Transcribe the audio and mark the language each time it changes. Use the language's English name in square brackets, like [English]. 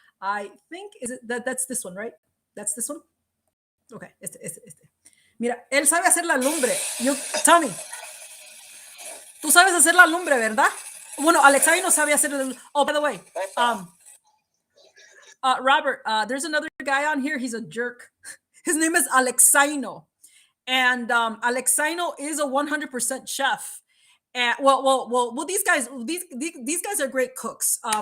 [English] I think, that's this one, right? That's this one? Okay, este. [Spanish] Mira, él sabe hacer la lumbre. Tommy, tú sabes hacer la lumbre, ¿verdad? Bueno, Alexei no sabe hacer la lumbre. [English] Oh, by the way, Robert, there's another guy on here. He's a jerk. His name is Alexeino. And Alexeino is a 100% chef. And well, these guys are great cooks.